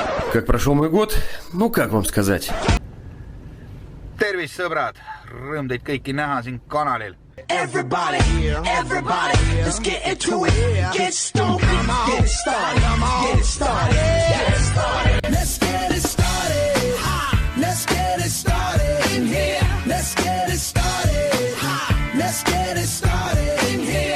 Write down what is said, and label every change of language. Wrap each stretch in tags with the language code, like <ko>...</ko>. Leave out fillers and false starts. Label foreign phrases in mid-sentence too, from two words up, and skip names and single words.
<ru>Как pрошел мой год? Ну, как вам сказать?</ru> <et>Tervist, sõbrad! Rõõm teid kõiki näha siin kanalil.</et> <en>Everybody, let's get into it. Get stoked, get it started, get it started, get it started. Let's get it started. Let's get it started in here. Let's get it started. Let's get it started in here.</en>